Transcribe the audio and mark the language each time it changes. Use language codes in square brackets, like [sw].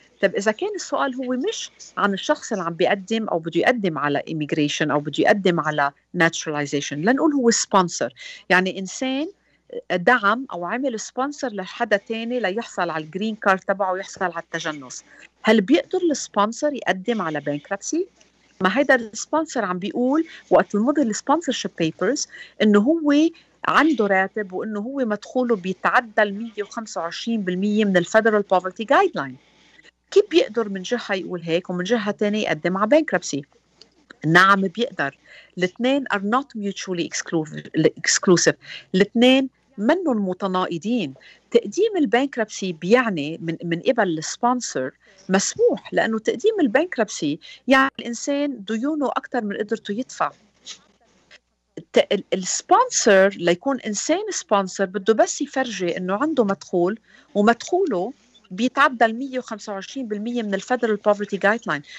[ar] طب إذا كان السؤال هو مش عن الشخص اللي عم بيقدم أو بده يقدم على immigration أو بده يقدم على naturalization، لنقول هو sponsor، يعني إنسان دعم أو عمل سبونسر لحدا تاني ليحصل على الجرين كارد تبعه ويحصل على التجنس، هل بيقدر السبونسر يقدم على بانكربسي؟ ما هيدا السبونسر عم بيقول وقت المضي السبونسرشيب بيبرز إنه هو عنده راتب وإنه هو مدخوله بيتعدى 125% من الفيدرال بوفرتي جايد لاين. كيف بيقدر من جهة يقول هيك ومن جهة تانية يقدم على بانكربسي؟ نعم بيقدر. الاثنين [en] are not mutually exclusive. [ar] الاثنين منهم متناقضين. تقديم البانكربسي بيعني من قبل السبونسر مسموح، لأنه تقديم البانكربسي يعني الإنسان ديونه أكثر من قدرته يدفع. السبونسر ليكون إنسان سبونسر بده بس يفرجي إنه عنده مدخول ومدخوله بيتعدى 125% من الفيدرال بوفرتي جايد لاين.